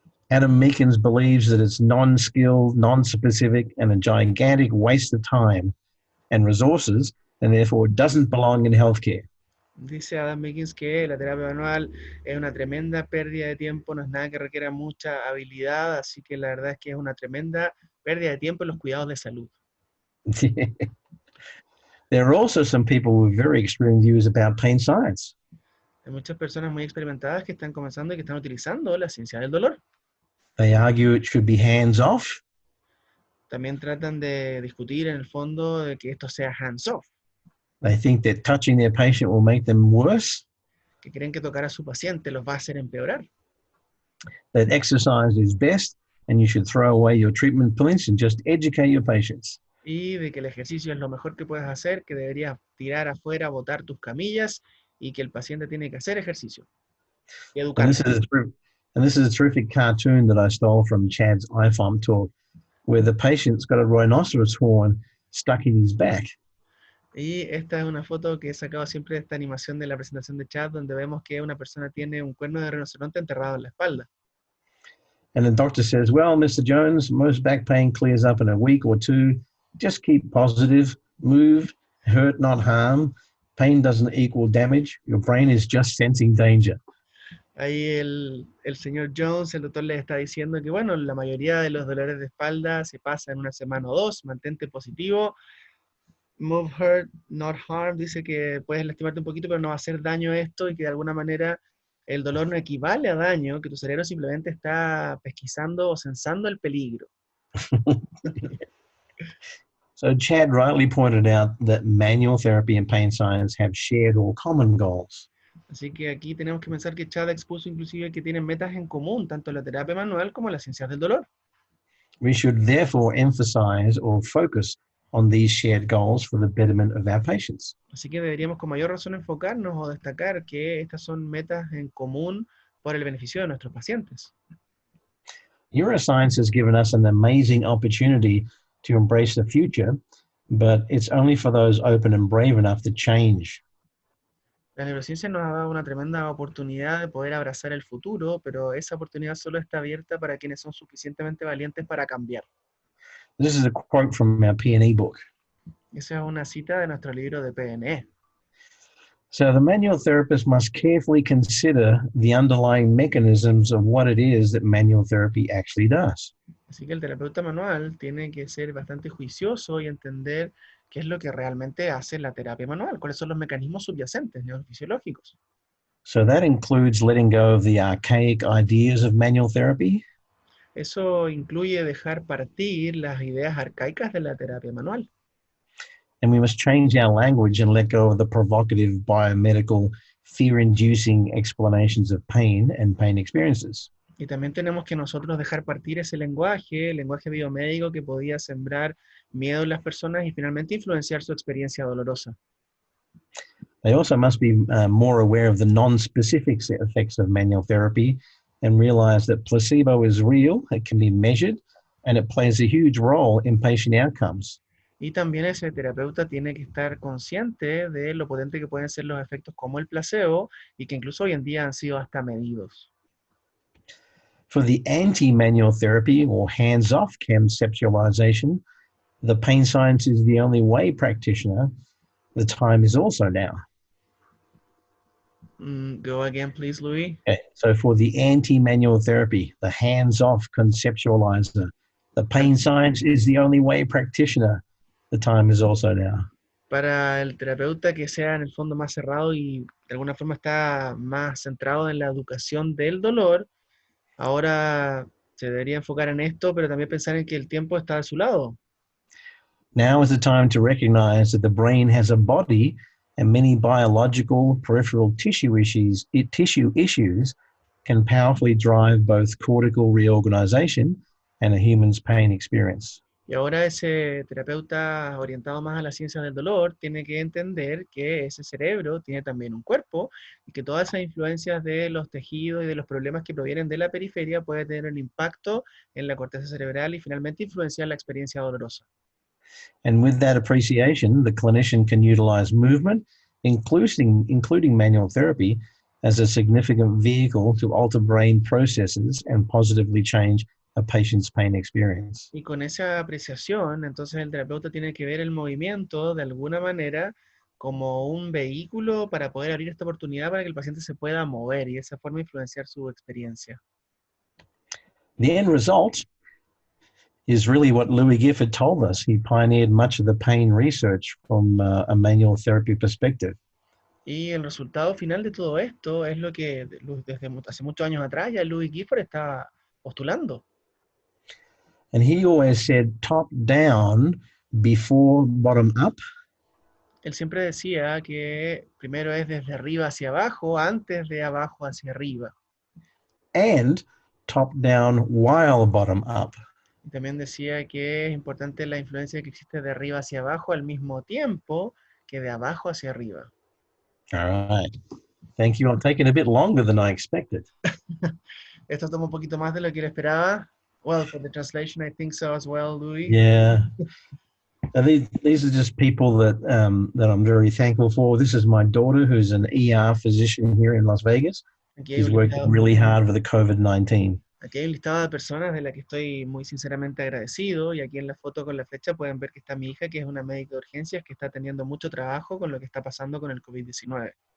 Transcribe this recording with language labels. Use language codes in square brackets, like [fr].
[en] Adam Meekins believes that it's non-skilled, non-specific, and a gigantic waste of time and resources, and therefore doesn't belong in healthcare. [es] Dice Adam Meekins que la terapia manual es una tremenda pérdida de tiempo, no es nada que requiera mucha habilidad, así que la verdad es que es una tremenda pérdida de tiempo en los cuidados de salud. [en] There are also some people with very extreme views about pain science. [es] Hay muchas personas muy experimentadas que están comenzando y que están utilizando la ciencia del dolor. [en] They argue it should be hands-off. [es] También tratan de discutir en el fondo de que esto sea hands-off. [en] They think that touching their patient will make them worse. [es] Que creen que tocar a su paciente los va a hacer empeorar. [en] That exercise is best and you should throw away your treatment pills and just educate your patients. [es] Y de que el ejercicio es lo mejor que puedes hacer, que deberías tirar afuera, botar tus camillas y que el paciente tiene que hacer ejercicio. Y educarse. [en] And this is a terrific cartoon that I stole from Chad's IFOM talk, where the patient's got a rhinoceros horn stuck in his back. [es] Y esta es una foto que he sacado siempre de esta animación de la presentación de Chad, donde vemos que una persona tiene un cuerno de rinoceronte enterrado en la espalda. [en] And the doctor says, well, Mr. Jones, most back pain clears up in a week or two. Just keep positive, move, hurt, not harm. Pain doesn't equal damage. Your brain is just sensing danger. [es] Ahí el señor Jones, el doctor, le está diciendo que, bueno, la mayoría de los dolores de espalda se pasa en una semana o dos, mantente positivo. [en] Move, hurt, not harm, [es] dice que puedes lastimarte un poquito, pero no va a hacer daño esto y que de alguna manera el dolor no equivale a daño, que tu cerebro simplemente está pesquisando o sensando el peligro. [en] So Chad rightly pointed out that manual therapy and pain science have shared or common goals. [es] Así que aquí tenemos que pensar que Chad expuso inclusive que tienen metas en común, tanto la terapia manual como las ciencias del dolor. [en] We should therefore emphasize or focus on these shared goals for the betterment of our patients. [es] Así que deberíamos con mayor razón enfocarnos o destacar que estas son metas en común por el beneficio de nuestros pacientes. [en] Neuroscience has given us an amazing opportunity to embrace the future, but it's only for those open and brave enough to change. [es] La neurociencia nos ha dado una tremenda oportunidad de poder abrazar el futuro, pero esa oportunidad solo está abierta para quienes son suficientemente valientes para cambiar. [en] This is a quote from our PNE book. [es] Esa es una cita de nuestro libro de PNE. [en] So the manual therapist must carefully consider the underlying mechanisms of what it is that manual therapy actually does. [es] Así que el terapeuta manual tiene que ser bastante juicioso y entender qué es lo que realmente hace la terapia manual, cuáles son los mecanismos subyacentes neurofisiológicos. [en] So that includes letting go of the archaic ideas of manual therapy, [es] Eso incluye dejar partir las ideas arcaicas de la terapia manual. [en] and we must change our language and let go of the provocative biomedical fear-inducing explanations of pain and pain experiences. [es] Y también tenemos que nosotros dejar partir ese lenguaje, el lenguaje biomédico que podía sembrar miedo en las personas y finalmente influenciar su experiencia dolorosa. [en] They also must be more aware of the non-specific effects of manual therapy and realize that placebo is real, it can be measured, and it plays a huge role in patient outcomes. [es] Y también ese terapeuta tiene que estar consciente de lo potente que pueden ser los efectos como el placebo y que incluso hoy en día han sido hasta medidos. [en] For the anti-manual therapy or hands-off conceptualization, the pain science is the only way practitioner, the time is also now. Go again, please, Louis. Okay. So for the anti-manual therapy, the hands-off conceptualizer, the pain science is the only way practitioner, the time is also now. [es] Para el terapeuta que sea en el fondo más cerrado y de alguna forma está más centrado en la educación del dolor, ahora se debería enfocar en esto, pero también pensar en que el tiempo está de su lado. [en] Now is the time to recognize that the brain has a body and many biological peripheral tissue issues can powerfully drive both cortical reorganization and a human's pain experience. [es] Y ahora ese terapeuta orientado más a las ciencias del dolor tiene que entender que ese cerebro tiene también un cuerpo y que todas esas influencias de los tejidos y de los problemas que provienen de la periferia pueden tener un impacto en la corteza cerebral y finalmente influenciar la experiencia dolorosa. [en] And with that appreciation, the clinician can utilize movement, including manual therapy, as a significant vehicle to alter brain processes and positively change a patient's pain experience. [es] Y con esa apreciación, entonces el terapeuta tiene que ver el movimiento de alguna manera como un vehículo para poder abrir esta oportunidad para que el paciente se pueda mover y de esa forma influenciar su experiencia. [en] The end result is really what Louis Gifford told us. He pioneered much of the pain research from a manual therapy perspective. [es] Y el resultado final de todo esto es lo que desde hace muchos años atrás ya Louis Gifford está postulando. [en] And he always said top down before bottom up. [es] Él siempre decía que primero es desde arriba hacia abajo, antes de abajo hacia arriba. [en] And top down while bottom up. [es] Y también decía que es importante la influencia que existe de arriba hacia abajo al mismo tiempo que de abajo hacia arriba. [en] All right. Thank you. I'm taking a bit longer than I expected. [es] Esto toma un poquito más de lo que él esperaba. [en] Well, for the translation, I think so as well, Louis. Yeah. These are just people that I'm very thankful for. This is my daughter, who's an ER physician here in Las Vegas. She's working really hard for the COVID-19. [es] Aquí hay un listado de personas de las que estoy muy sinceramente agradecido, y aquí en la foto con la flecha pueden ver que está mi hija, que es una médica de urgencias que está teniendo mucho trabajo con lo que está pasando con el COVID-19.